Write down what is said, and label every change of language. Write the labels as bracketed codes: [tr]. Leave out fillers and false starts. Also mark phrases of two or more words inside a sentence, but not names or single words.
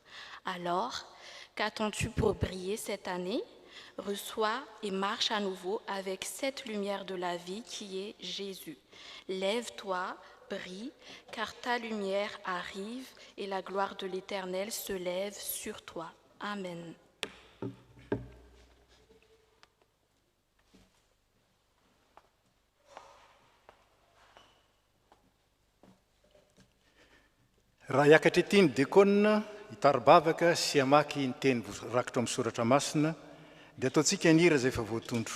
[fr] Alors, qu'attends-tu pour briller cette année? Reçois et marche à nouveau avec cette lumière de la vie qui est Jésus. Lève-toi, brille, car ta lumière arrive et la gloire de l'Éternel se lève sur toi. Amen. [mg] Raha hiakatra ety ny dekona hitaribavaka sy hamaky ny teny rakitra amin'ny soratra masina dia ataontsika ny hira izay efa voatondro.